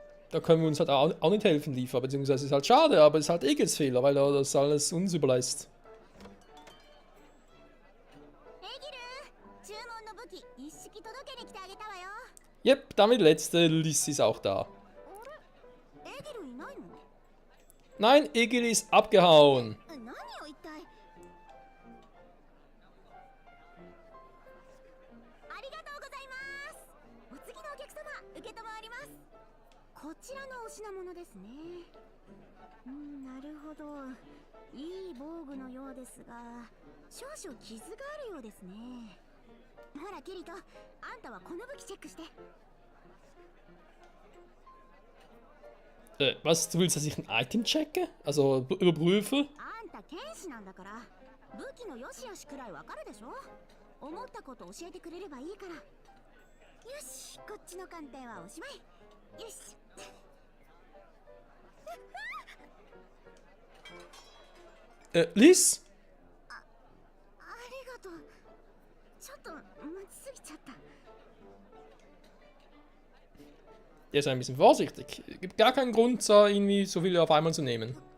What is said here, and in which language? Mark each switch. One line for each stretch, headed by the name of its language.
German: Da können wir uns halt auch nicht helfen, Liefer. Beziehungsweise ist halt schade, aber es ist halt Egels Fehler, weil er das alles uns überlässt.
Japanese: エギル、注文の武器一式届けに来てあげたわよ。
German: Yep, damit letzte Liz ist auch da.
Japanese: エギルいないの？
German: Nein, Egel ist abgehauen.
Japanese: 何を一体？ありがとうございます。お次のお客様受けたまわります。こちらのお品物ですね。なるほど。いい防具のようですが、少々傷があるようですね。ほらキリト、あんたはこの武器チェックして。
German: Was, du willst, dass ich ein Item checke? Also überprüfe?
Japanese: あんた剣士なんだから、武器の良し悪しくらいわかるでしょ。思ったこと教えてくれればいいから。よし、こっちの鑑定はおしまい。よし。 Liz? ありがとう。ちょっと待ちすぎちゃった。
German: Der ist ein bisschen vorsichtig. Gibt gar keinen Grund, irgendwie so viele auf einmal zu nehmen.